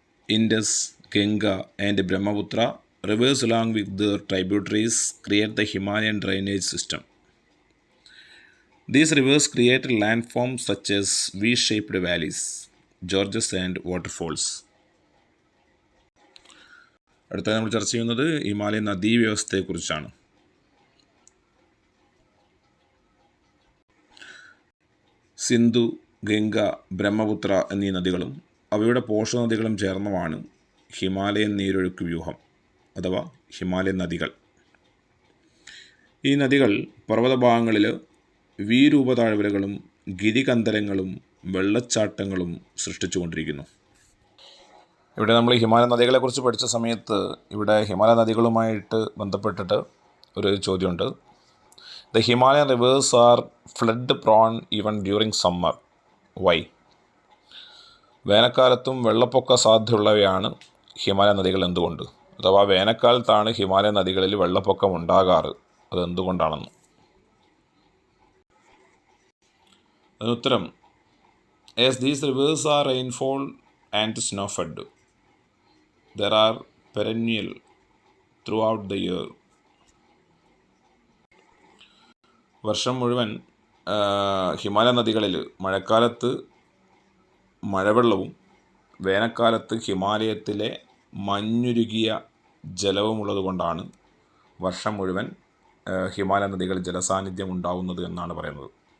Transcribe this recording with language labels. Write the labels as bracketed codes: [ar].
[en] Indus, Ganga and Brahmaputra rivers along with their tributaries create the Himalayan drainage system. These rivers create landforms such as V-shaped valleys, gorges and waterfalls. [ml] അടുത്തത് നമ്മൾ ചർച്ച ചെയ്യുന്നത് Himalayan നദീവ്യവസ്ഥയെക്കുറിച്ചാണ്. Sindhu, Ganga, Brahmaputra എന്നീ നദികളും അവയുടെ പോഷകനദികളും ചേർന്നതാണ് ഹിമാലയൻ നീരൊഴുക്ക് വ്യൂഹം അഥവാ ഹിമാലയൻ നദികൾ. ഈ നദികൾ പർവ്വതഭാഗങ്ങളിൽ വീരൂപതാഴ്വരകളും ഗിരികന്ധരങ്ങളും വെള്ളച്ചാട്ടങ്ങളും സൃഷ്ടിച്ചുകൊണ്ടിരിക്കുന്നു. ഇവിടെ നമ്മൾ ഹിമാലയൻ നദികളെക്കുറിച്ച് പഠിച്ച സമയത്ത് ഇവിടെ ഹിമാലയ നദികളുമായിട്ട് ബന്ധപ്പെട്ടിട്ട് ഒരു ചോദ്യമുണ്ട്. [en] The Himalayan rivers are flood prone even during summer. Why? [ml] വേനൽക്കാലത്തും വെള്ളപ്പൊക്ക സാധ്യതയുള്ളവയാണ് ഹിമാലയ നദികൾ എന്തുകൊണ്ട്? അഥവാ വേനൽക്കാലത്താണ് ഹിമാലയ നദികളിൽ വെള്ളപ്പൊക്കം ഉണ്ടാകാറ്, അതെന്തുകൊണ്ടാണെന്ന്. അതിനുത്തരം, [en] as these rivers are rainfall and snow-fed, there are perennial throughout the year. [ml] വർഷം മുഴുവൻ ഹിമാലയ നദികളിൽ മഴക്കാലത്ത് മഴവെള്ളവും വേനൽക്കാലത്ത് ഹിമാലയത്തിലെ മഞ്ഞുരുകിയ ജലവുമുള്ളതുകൊണ്ടാണ് വർഷം മുഴുവൻ ഹിമാലയ നദികളിൽ ജലസാന്നിധ്യം ഉണ്ടാവുന്നത് എന്നാണ് പറയുന്നത്.